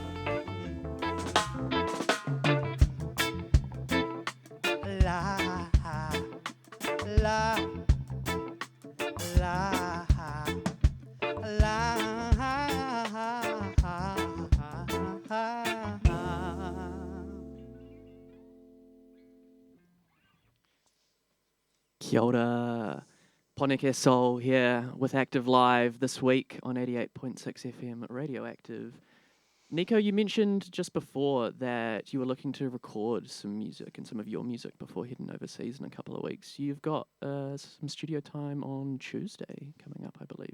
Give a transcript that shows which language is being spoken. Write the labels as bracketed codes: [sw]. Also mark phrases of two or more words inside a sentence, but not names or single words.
[mi] La, la, la, la. Kia ora. [en] Pōneke Soul here with Active Live this week on 88.6 FM Radioactive. Nico, you mentioned just before that you were looking to record some music and some of your music before heading overseas in a couple of weeks. You've got some studio time on Tuesday coming up, I believe.